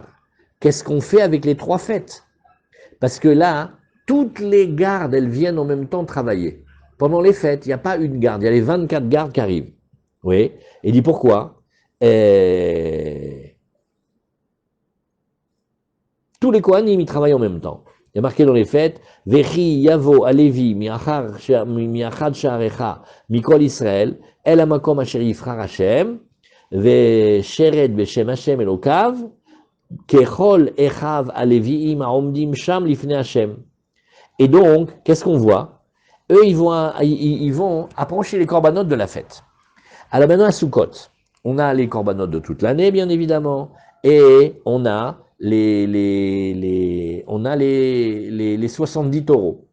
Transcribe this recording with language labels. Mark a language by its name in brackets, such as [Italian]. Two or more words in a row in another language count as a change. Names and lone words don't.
[French] Qu'est-ce qu'on fait avec les 3 fêtes? Parce que là, toutes les gardes, elles viennent en même temps travailler. Pendant les fêtes, il n'y a pas une garde, il y a les 24 gardes qui arrivent. Oui, et il dit pourquoi? Tous les Kohanim, ils travaillent en même temps. Il y a marqué dans les fêtes, [Hebrew] וכי יבוא הלוי מאחד שעריך מכל ישראל, אל המקום אשר יבחר השם, ושרת בשם השם אלוקיו, ככל אחיו הלויים העומדים שם לפני השם. [French] Et donc, qu'est-ce qu'on voit? Eux, ils vont approcher les korbanot de la fête. Alors maintenant, à Sukkot, on a les korbanot de toute l'année, bien évidemment, et on a les 70 taureaux.